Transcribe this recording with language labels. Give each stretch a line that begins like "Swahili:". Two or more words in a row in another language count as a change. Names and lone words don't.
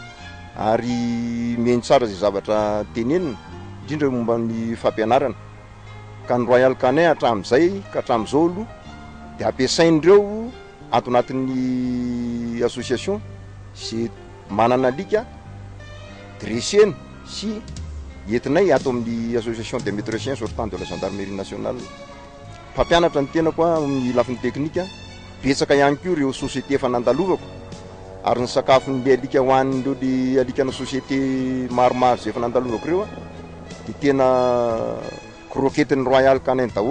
Malagasy: ary miheno tsara zay zavatra tenenina indrindra momba ny fampianarana ka ny Royal Canin hatramin'izay ka hatramin'izao aloha dia ampiasain'ireo ato anatin'ny association zay manana alika dressena sy entinay ato amin'ny association des maîtres chiens sortant de la gendarmerie nationale. Mpampianatra ny tenako amin'ny lafiny teknika betsaka ihany koa ireo société efa nandalovako ary ny sakafon'le alika hohanin'ireo le alikana société maromaro zay efa nandalovako ireo dia tena croquette ny Royal Canin daholo.